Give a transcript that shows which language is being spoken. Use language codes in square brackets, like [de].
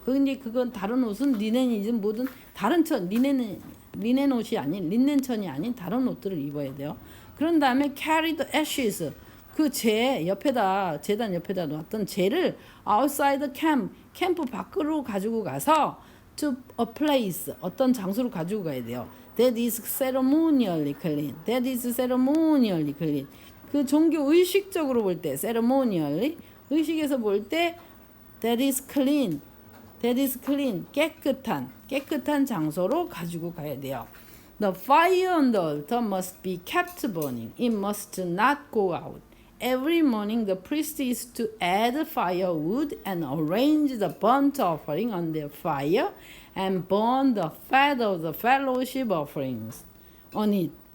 [ko] 근데 그건 다른 옷은 리넨이든 뭐든 다른 천 리넨 옷이 아닌 린넨천이 아닌 다른 옷들을 입어야 돼요. 그런 다음에 [en] carry the ashes [ko] 그 재 옆에다 재단 옆에다 놓았던 재를 outside the 캠프 밖으로 가지고 가서 [en] to a place [ko] 어떤 장소로 가지고 가야 돼요. [en] That is ceremonially clean. That is ceremonially clean. [ko] 그 종교 의식적으로 볼 때 ceremonially 의식에서 볼 때 [en] that is clean. That is clean. [ko] 깨끗한 장소로 가지고 가야 돼요. [en] The fire on the altar must be kept burning. It must not go out. Every morning the priest is to add firewood and arrange the burnt offering on the fire and burn the fat of the fellowship offerings on it.